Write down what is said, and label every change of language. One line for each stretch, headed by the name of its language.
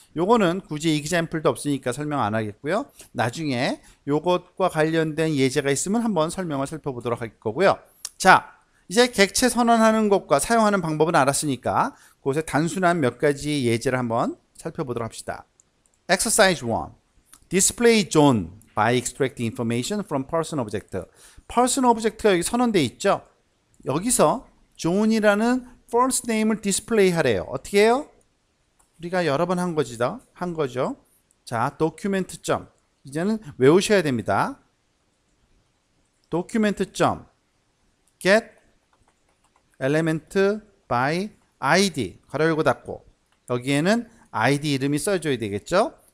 Korean: 요거는 굳이 example도 없으니까 설명 안 하겠고요. 나중에 요것과 관련된 예제가 있으면 한번 설명을 살펴보도록 할 거고요. 자, 이제 객체 선언하는 것과 사용하는 방법은 알았으니까 그것의 단순한 몇 가지 예제를 한번 살펴보도록 합시다.
English: Exercise 1. Display John by extracting information from person object.
Korean: person object가 여기 선언되어 있죠. 여기서 존이라는 first name을 디스플레이 하래요. 어떻게 해요? 우리가 여러 번 한 거죠. 자, document 점. 이제는 외우셔야 됩니다. document 점 get element by id 괄호 열고 닫고 여기에는 id 이름이 써줘야 되겠죠.